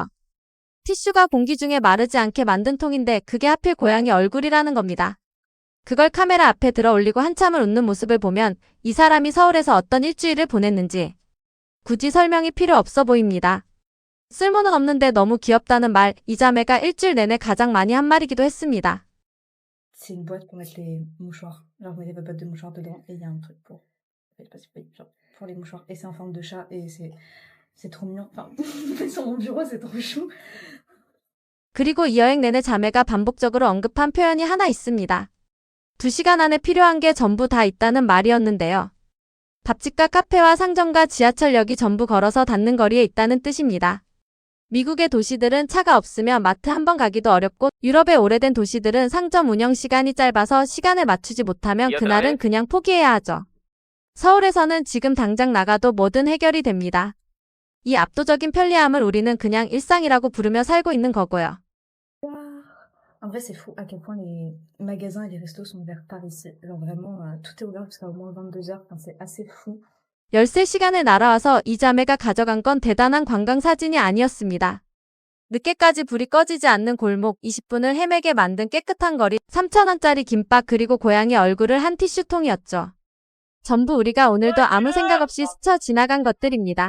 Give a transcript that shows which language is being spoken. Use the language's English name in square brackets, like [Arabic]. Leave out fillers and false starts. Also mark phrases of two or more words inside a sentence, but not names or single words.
[Korean] 티슈가 공기 중에 마르지 않게 만든 통인데 그게 하필 고양이 얼굴이라는 겁니다. 그걸 카메라 앞에 들어 올리고 한참을 웃는 모습을 보면 이 사람이 서울에서 어떤 일주일을 보냈는지 굳이 설명이 필요 없어 보입니다. 쓸모는 없는데 너무 귀엽다는 말, 이 자매가 일주일 내내 가장 많이 한 말이기도 했습니다. [French] C'est une boîte pour mettre les mouchoirs. Genre, vous mettez votre boîte de mouchoirs dedans et il y a un truc pour. Je sais pas si vous voyez, genre, pour les mouchoirs. Et c'est en forme de chat et c'est trop mignon. Enfin, sur mon bureau, c'est trop chou. [Korean] 그리고 이 여행 내내 자매가 반복적으로 언급한 표현이 하나 있습니다. 2시간 안에 필요한 게 전부 다 있다는 말이었는데요. 밥집과 카페와 상점과 지하철역이 전부 걸어서 닿는 거리에 있다는 뜻입니다. 미국의 도시들은 차가 없으면 마트 한 번 가기도 어렵고 유럽의 오래된 도시들은 상점 운영 시간이 짧아서 시간을 맞추지 못하면 그날은 그냥 포기해야 하죠. 서울에서는 지금 당장 나가도 뭐든 해결이 됩니다. 이 압도적인 편리함을 우리는 그냥 일상이라고 부르며 살고 있는 거고요. [French] En vrai, c'est fou à quel point les magasins et les restos sont ouverts par ici. Genre vraiment, tout est ouvert jusqu'à au moins 22h. Enfin, c'est assez fou. [Korean] 13시간을 날아와서 이 자매가 가져간 건 대단한 관광 사진이 아니었습니다. 늦게까지 불이 꺼지지 않는 골목, 20분을 헤매게 만든 깨끗한 거리, 3,000원짜리 김밥 그리고 고양이 얼굴을 한 티슈통이었죠. 전부 우리가 오늘도 아무 생각 없이 스쳐 지나간 것들입니다.